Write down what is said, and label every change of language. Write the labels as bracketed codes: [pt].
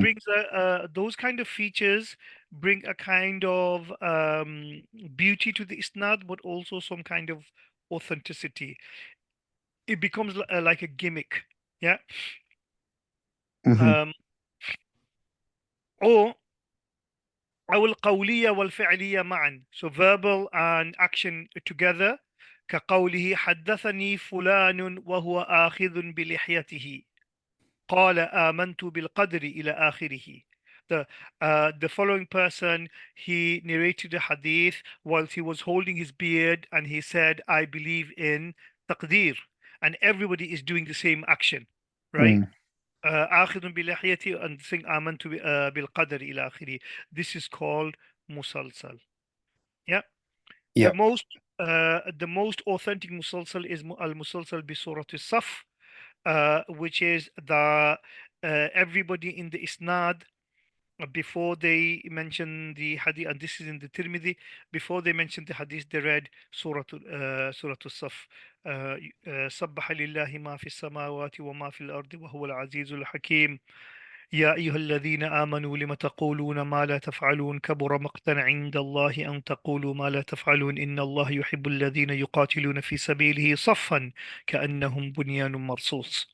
[en] brings those kind of features bring a kind of beauty to the isnad, but also some kind of authenticity. It becomes like a gimmick, yeah. Mhm. Um, or [ar] أو القولية والفعلية معا, [en] so verbal and action together. [ar] كقوله حدثني فلان وهو آخذ بلحيته قال آمنت بالقدر إلى آخره. [en] The following person, he narrated the hadith whilst he was holding his beard, and he said, I believe in taqdeer, and everybody is doing the same action, right? Mm. [ar] آخذ بلحيتي [en] and saying [ar] آمنت بالقدر إلى آخره. [en] This is called musalsal. Yeah. The Yeah. most the most authentic musalsal is al-musalsal bi surat al-saf, which is the everybody in the isnad, before they mention the hadith, and this is in the Tirmidhi, before they mention the hadith, they read Surah Al-Saf. [ar] سبح لله ما في السماوات وما في الأرض وهو العزيز الحكيم. يا أيها الذين آمنوا لم تقولون ما لا تفعلون كبر مقتا عند الله أن تقولوا ما لا تفعلون إن الله يحب الذين يقاتلون في سبيله صفا كأنهم بنيان مرصوص.